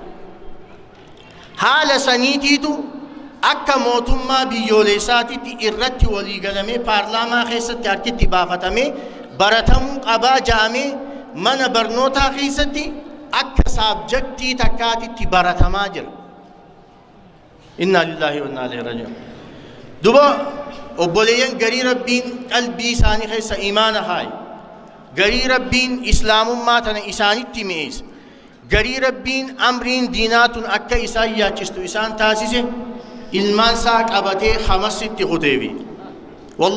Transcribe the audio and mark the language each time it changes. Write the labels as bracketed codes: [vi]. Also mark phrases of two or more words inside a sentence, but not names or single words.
[om] Haala saniitiitu akka mootummaa biyyoolessaatitti irratti waliigalamee paarlaamaa keessatti harkitti baafatamee baratamuu qabaa ja'amee mana barnootaa keessatti akka saabjektii takkaatitti baratamaa jira. [ar] إنا لله وإنا إليه راجعون. [om] Duba obboleeyyan garii Rabbiin qalbii isaanii keessa imaana haaye, garii Rabbiin islaamummaa tana isaanitti mi'eesse, garii Rabbiin amriin diinaatun akka isaan yaachistu isaan taasise ilmaan isaa qabatee hamasitti kuteefi.